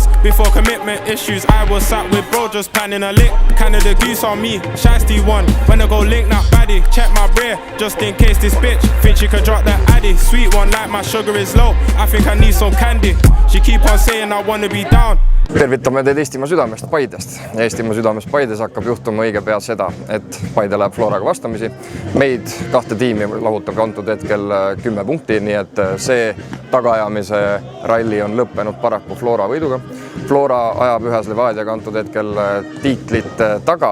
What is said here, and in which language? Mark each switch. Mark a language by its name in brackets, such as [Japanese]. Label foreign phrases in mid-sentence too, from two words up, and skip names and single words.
[English] Before commitment issues, I was sat with bro, just planning a lick. Canada goose on me, Shiesty one. When I go link that baddie, check my bray, just in case this bitch think she could drop that addy. Sweet one like my sugar is low, I think I need some candy. She keep on saying I wanna be down. [Estonian] Tervitame teid Eestimaa südamest Paidest. Eestimaa südamest Paides hakkab juhtuma õige pea seda, et Paide läheb Floraga vastamisi. Meid kahte tiimi lahutab antud hetkel 10 punkti, nii et see tagaajamise ralli on lõppenud paraku Flora võiduga. Flora ajab ühes Levadiaga antud hetkel tiitlit taga.